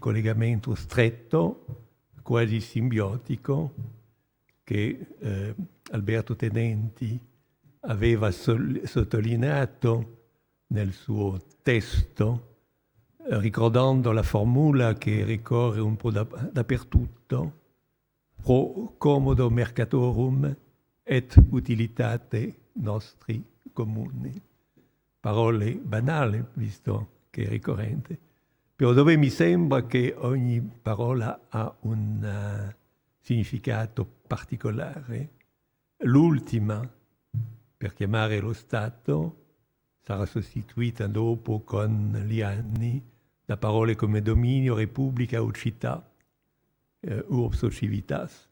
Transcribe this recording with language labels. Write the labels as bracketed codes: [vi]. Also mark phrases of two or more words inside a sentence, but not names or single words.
[it] collegamento stretto, quasi simbiotico, che Alberto Tenenti aveva sottolineato nel suo testo, ricordando la formula che ricorre un po' dappertutto: [la] pro commodo mercatorum et utilitate nostri comuni. [it] Parole banali, visto che è ricorrente, però dove mi sembra che ogni parola ha un significato particolare. L'ultima, per chiamare lo Stato, sarà sostituita dopo con gli anni da parole come dominio, repubblica o città, urbs o civitas.